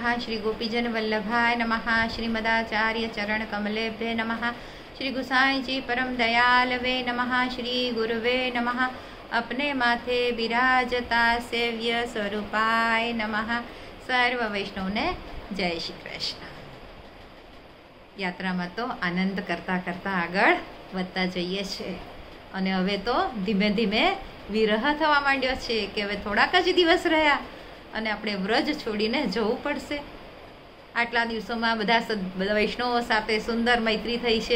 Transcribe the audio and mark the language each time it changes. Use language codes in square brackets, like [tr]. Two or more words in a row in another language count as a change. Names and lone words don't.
[sa] श्री गोपीजन वल्लभाय नमः। श्रीमदाचार्य चरण कमलेभ्ये नमः। श्री गुसाई जी परम दयालवे नमः। श्री गुरुवे नमः। अपने माथे विराजता सेव्य स्वरूपाय नमः। [gu] સર્વ વૈષ્ણવ ને જય શ્રી કૃષ્ણ। યાત્રામાં તો આનંદ કરતાં કરતાં આગળ વધતા જઈએ છીએ અને હવે તો ધીમે ધીમે વિરહ થવા માંડ્યો છે કે હવે થોડાક જ દિવસ રહ્યા અને આપણે વ્રજ છોડીને જવું પડશે. આટલા દિવસોમાં બધા વૈષ્ણવો સાથે સુંદર મૈત્રી થઈ છે.